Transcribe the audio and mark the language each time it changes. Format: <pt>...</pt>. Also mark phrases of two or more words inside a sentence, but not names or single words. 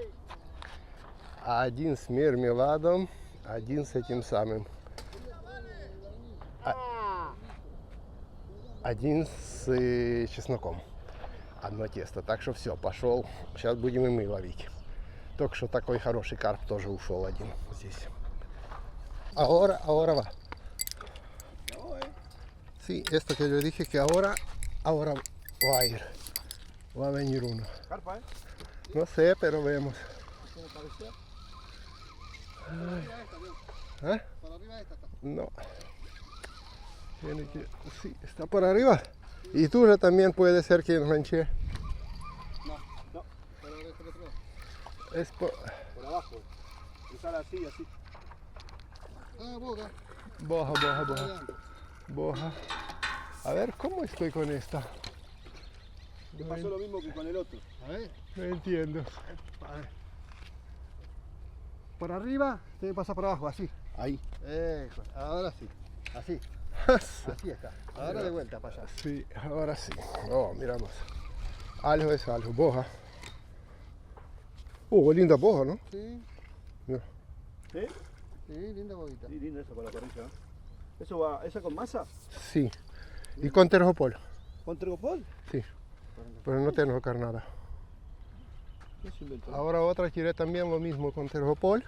<ru>Один с мармеладом. Один с этим самым. Один с чесноком. Одно тесто. Так что все, пошел. Сейчас будем и мы ловить. Только что такой хороший карп тоже ушел один здесь.</ru> <es>Ahora va. Sí, esto que yo dije que ahora va a ir. Va a venir uno. Carpa, ¿eh? No sé, pero vemos. ¿Cómo parecía? ¿Eh? Para arriba esta está. No. Tiene que... Sí, está por arriba. Y tú ya también puede ser que enganche. No, no. Pero de este otro lado. Es por... Por abajo. Cruzar así, así. Ah, boga. Boja, boja, boja. Boja. A ver, ¿cómo estoy con esta? Te pasó lo mismo que con el otro. A ver. No entiendo. A ver. Por arriba, te pasa por abajo, así. Ahí. Eso, ahora sí. Así. Así está. Ahora de vuelta para allá. Sí, ahora sí. Oh, miramos. Algo es algo. Boja. Oh, linda boja, ¿no? Sí. Mira. ¿Sí? Sí, linda boguita. Sí, linda esa para la parrilla. ¿Eso va, esa con masa? Sí. Y con terjopol. ¿Con trigopol? Sí. Pero no tengo carnada. ¿Qué se inventó? Ahora otra quiere también lo mismo con terjopol.</es>